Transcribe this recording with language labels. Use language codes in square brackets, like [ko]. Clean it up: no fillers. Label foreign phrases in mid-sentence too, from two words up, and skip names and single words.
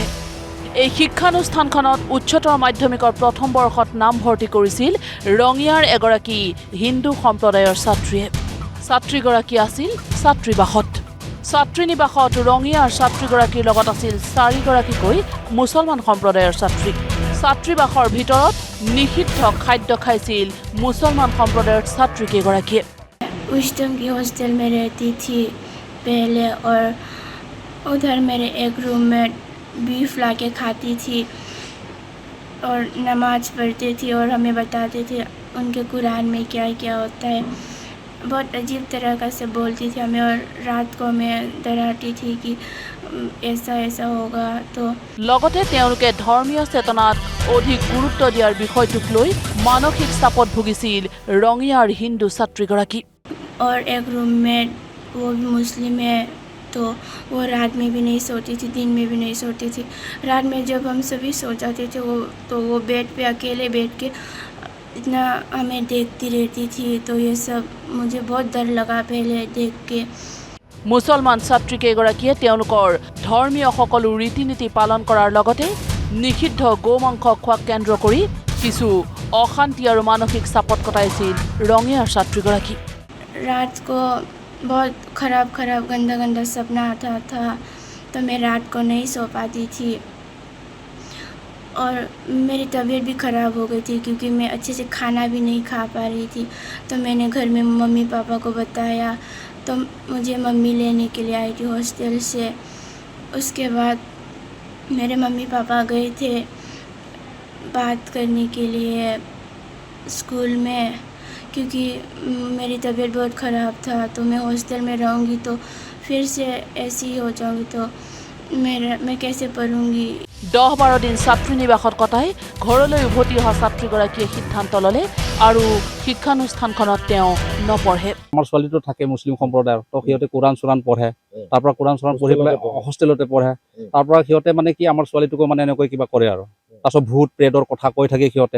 [as] এই শিক্ষানুষ্ঠানখনত উচ্চতৰ মাধ্যমিকৰ প্ৰথম বৰ্ষত নামভৰ্তি কৰিছিল ৰঙিয়াৰ এগৰাকী হিন্দু সম্প্ৰদায়ৰ ছাত্ৰীয়ে। ছাত্ৰীগৰাকী আছিল ছাত্ৰীবাসত। ছাত্ৰীনিবাসত ৰঙিয়াৰ ছাত্ৰীগৰাকীৰ লগত আছিল 4গৰাকীকৈ মুছলমান সম্প্ৰদায়ৰ ছাত্ৰী। ছাত্ৰীবাসৰ ভিতৰত নিষিদ্ধ খাদ্য খাইছিল মুছলমান সম্প্ৰদায়ৰ ছাত্ৰীকেইগৰাকীয়ে। [hi] विस्डम की हॉस्टल में रहती थी पहले, और उधर मेरे एक रूम में बीफ लाके खाती थी और नमाज पढ़ती थी और हमें बताते थे उनके कुरान में क्या क्या होता है। बहुत अजीब तरह का से बोलती थी हमें, और रात को मैं डराती थी कि ऐसा ऐसा होगा। तो [as] লগতে তেওঁলোকে ধৰ্মীয় চেতনাত অধিক গুৰুত্ব দিয়াৰ বিষয়টোক লৈ মানসিক চাপত ভুগিছিল ৰঙিয়াৰ হিন্দু ছাত্ৰীগৰাকী। [hi] और एक रूम में वो भी मुस्लिम है, तो वो रात में भी नहीं सोती थी, दिन में भी नहीं सोती थी। रात में जब हम सभी सो जाते थे वो बेड पे अकेले बैठ के इतना हमें देखती रहती थी। तो ये सब मुझे बहुत डर लगा पहले देख के। [as] মুছলমান ছাত্ৰীকেইগৰাকীয়ে তেওঁলোকৰ ধৰ্মীয় সকলো ৰীতি নীতি পালন কৰাৰ লগতে নিষিদ্ধ গোমাংস খোৱাক কেন্দ্ৰ কৰি কিছু অশান্তি আৰু মানসিক চাপত কটাইছিল ৰঙিয়াৰ ছাত্ৰীগৰাকী। [hi] रात को बहुत ख़राब गंदा गंदा सपना आता था, तो मैं रात को नहीं सो पाती थी और मेरी तबीयत भी ख़राब हो गई थी क्योंकि मैं अच्छे से खाना भी नहीं खा पा रही थी। तो मैंने घर में मम्मी पापा को बताया, तो मुझे मम्मी लेने के लिए आई थी हॉस्टल से। उसके बाद मेरे मम्मी पापा गए थे बात करने के लिए स्कूल में, क्योंकि मेरी तबीयत बहुत ख़राब था। तो मैं हॉस्टल में रहूँगी तो फिर से ऐसी ही हो जाऊँगी, तो मैं कैसे पढ़ूँगी। [as] 10-12 দিন ছাত্ৰীনিবাসত কটাই ঘৰলৈ উভতি অহা ছাত্ৰীগৰাকীয়ে সিদ্ধান্ত ল'লে আৰু শিক্ষানুষ্ঠানখনত তেওঁ নপঢ়ে। আমাৰ ছোৱালীটো থাকে মুছলিম সম্প্ৰদায়ৰ, তো সিহঁতে কোৰাণ চোৰাণ পঢ়ে, তাৰ পৰা কোৰাণ চোৰাণ পঢ়ি পেলাই হোষ্টেলতে পঢ়ে। তাৰ পৰা সিহঁতে মানে কি আমাৰ ছোৱালীটোকো মানে এনেকৈ কিবা কৰে আৰু তাৰপিছত ভূত প্ৰেতৰ কথা কৈ থাকে সিহঁতে।